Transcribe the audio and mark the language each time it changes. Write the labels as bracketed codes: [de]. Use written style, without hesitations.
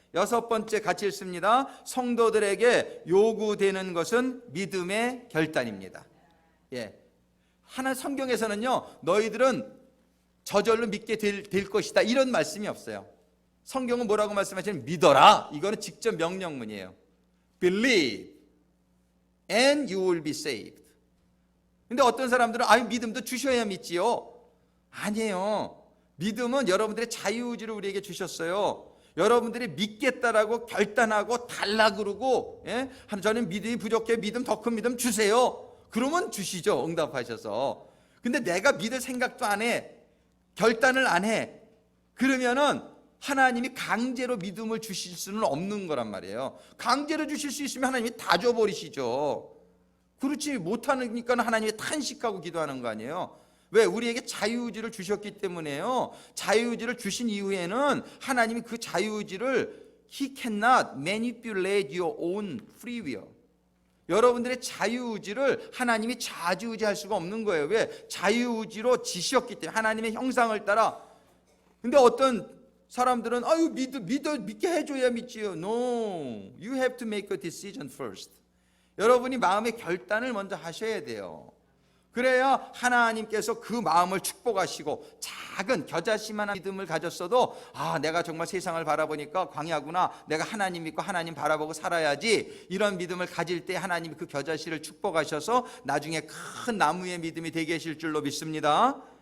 [ko] 6번째 같이 읽습니다. 성도들에게 요구되는 것은 믿음의 결단입니다. 하나 성경에서는요, 너희들은 저절로 믿게 될 것이다, 이런 말씀이 없어요. 성경은 뭐라고 말씀하시냐면 믿어라. 이거는 직접 명령문이에요. [en] Believe and you will be saved. [ko] 근데 어떤 사람들은 믿음도 주셔야 믿지요. 아니에요. 믿음은 여러분들의 자유의지를 우리에게 주셨어요. 여러분들이 믿겠다라고 결단하고 달라 그러고, 저는 믿음이 부족해, 믿음 더 큰 믿음 주세요. 그러면 주시죠, 응답하셔서. 근데 내가 믿을 생각도 안 해, 결단을 안 해, 그러면은 하나님이 강제로 믿음을 주실 수는 없는 거란 말이에요. 강제로 주실 수 있으면 하나님이 다 줘버리시죠. 그렇지 못하니까 하나님이 탄식하고 기도하는 거 아니에요. 왜? 우리에게 자유의지를 주셨기 때문에요. 자유의지를 주신 이후에는 하나님이 그 자유의지를 [en] He cannot manipulate your own free will. [ko] 여러분들의 자유의지를 하나님이 좌지우지할 수가 없는 거예요. 왜? 자유의지로 지셨기 때문에, 하나님의 형상을 따라. 근데 어떤 사람들은 믿게 해줘야 믿지요. [en] No, you have to make a decision first. [ko] 여러분이 마음의 결단을 먼저 하셔야 돼요. 그래야 하나님께서 그 마음을 축복하시고, 작은 겨자씨만한 믿음을 가졌어도 내가 정말 세상을 바라보니까 광야구나, 내가 하나님 믿고 하나님 바라보고 살아야지, 이런 믿음을 가질 때 하나님이 그 겨자씨를 축복하셔서 나중에 큰 나무의 믿음이 되게 하실 줄로 믿습니다.